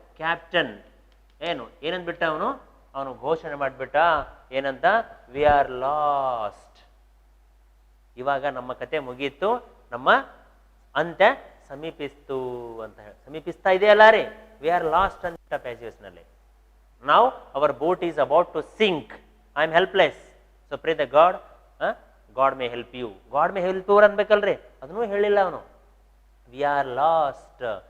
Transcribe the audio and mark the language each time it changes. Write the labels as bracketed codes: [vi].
[kn] Captain. ಏನಂದ್ಬಿಟ್ಟ ಅವನು ಘೋಷಣೆ ಮಾಡಿಬಿಟ್ಟ. ಏನಂತ? [en] We are lost. [kn] ಇವಾಗ ನಮ್ಮ ಕತೆ ಮುಗೀತು, ನಮ್ಮ ಅಂತ್ಯ ಸಮೀಪಿಸ್ತು ಅಂತ ಹೇಳಿ. ಸಮೀಪಿಸ್ತಾ ಇದೆಯಲ್ಲ ರೀ, [en] we are lost [kn] ಅಂತ ಪ್ಯಾಸೇಜ್ ನಲ್ಲಿ. [en] Now our boat is about to sink. I am helpless. So pray the God. God may help you. God may help you [kn] ಅನ್ಬೇಕಲ್ರಿ, ಅದನ್ನೂ ಹೇಳಿಲ್ಲ ಅವನು. [en] We are lost.